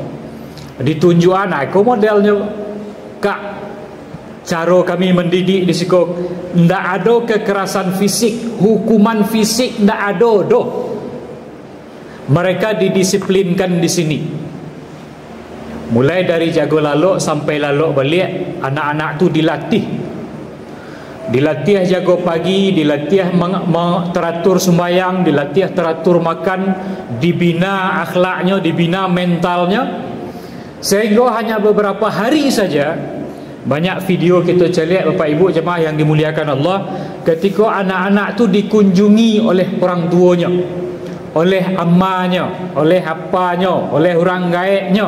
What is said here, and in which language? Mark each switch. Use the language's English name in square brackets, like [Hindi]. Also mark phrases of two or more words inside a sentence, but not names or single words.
[Indonesian] Ditunjuk anak, modelnya Kak, cara kami mendidik di situ ndak ada kekerasan fisik, hukuman fisik ndak ada doh. Mereka didisiplinkan di sini. Mulai dari [Minangkabau] jago lalok [Indonesian] sampai [Minangkabau] lalok balik, [Indonesian] anak-anak tu dilatih. Dilatih jago pagi, dilatih teratur sembahyang, dilatih teratur makan, dibina akhlaknya, dibina mentalnya. Sehingga hanya beberapa hari saja, banyak video kita lihat Bapak Ibu jemaah yang dimuliakan Allah, ketika anak-anak tu dikunjungi oleh orang tuanya, oleh ammanya, oleh apanya, oleh orang gaibnya.